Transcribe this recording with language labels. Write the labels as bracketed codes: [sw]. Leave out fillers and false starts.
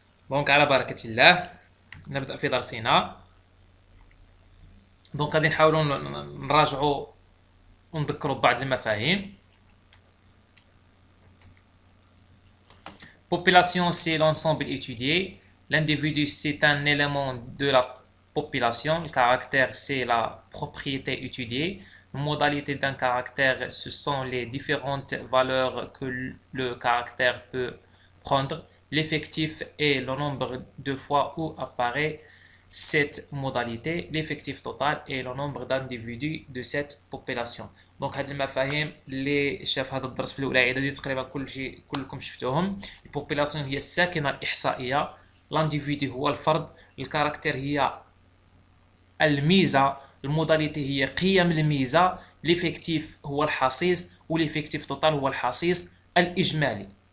[ar] دونك على بركة الله نبدأ في درسنا. دونك غادي نحاولوا نراجعوا ونذكروا بعض المفاهيم. [fr] Population, c'est l'ensemble étudié. L'individu, c'est un élément de la population. Le caractère, c'est la propriété étudiée. Les modalités d'un caractère, ce sont les différentes valeurs que le caractère peut prendre. L'effectif est le nombre de fois où apparaît cette modalité. L'effectif total est le nombre d'individus de cette population. [ar] دونك هاد المفاهيم اللي شاف هذا الدرس في الاولى اعدادي تقريبا كلكم شفتوهم. البوبولاسيون هي الساكنه الاحصائيه، لانديفيدي هو الفرد، الكاركتير هي الميزه، الموداليتي هي قيم الميزه، ليفيكتيف هو الحصيص، وليفيكتيف توتال هو الحصيص الاجمالي.